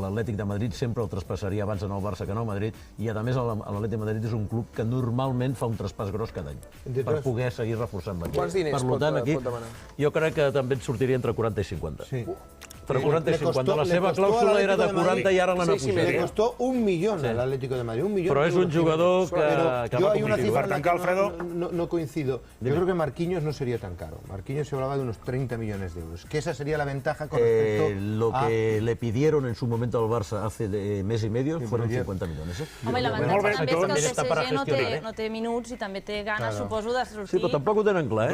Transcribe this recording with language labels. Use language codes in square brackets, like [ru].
[ca] L'Atlètic de Madrid sempre el traspassaria abans en el Barça que en el Madrid, i a més l'Atlètic de Madrid és un club que normalment fa un traspàs gros cada any, per poder seguir reforçant l'equip. Quants diners pot demanar? Jo crec que també et sortiria entre 40 i 50. Sí. [es] Pero 40 y 50. [ca] La seva clàusula era de 40 [es] y ahora [ca] la han apujat. [es] Le costó 1 millón al Atlético de Madrid. 1 millón. Pero es un jugador que va yo hay una [ca] competitiu. [es] cifra en la que no coincido. Yo creo que Marquinhos no sería tan caro. Marquinhos se hablaba de unos 30 millones de euros. Que esa sería la ventaja con respecto lo que le pidieron en su momento al Barça hace mes y medio fueron 50 millones. [ca] Home, i l'avantatge també és que el PSG no té minuts i també té ganes, suposo, de sortir. Sí, però tampoc ho tenen clar,